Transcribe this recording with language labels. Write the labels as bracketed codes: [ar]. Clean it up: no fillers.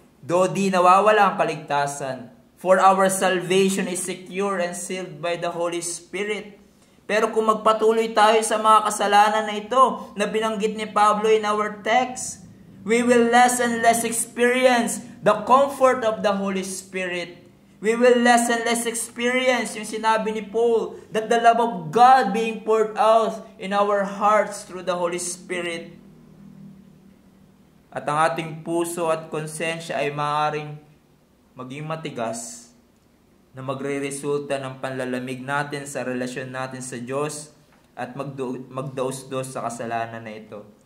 [tl] Though di nawawala ang kaligtasan. [en] For our salvation is secure and sealed by the Holy Spirit. [tl] Pero kung magpatuloy tayo sa mga kasalanan na ito na binanggit ni Pablo [en] in our text, [tl] we will less and less experience the comfort of the Holy Spirit. [en] We will less and less experience [tl] yung sinabi ni Paul [en] that the love of God being poured out in our hearts through the Holy Spirit. [tl] At ang ating puso at konsensya ay maaaring maging matigas na magre-resulta ng panlalamig natin sa relasyon natin sa Diyos at magdaos-dos sa kasalanan na ito.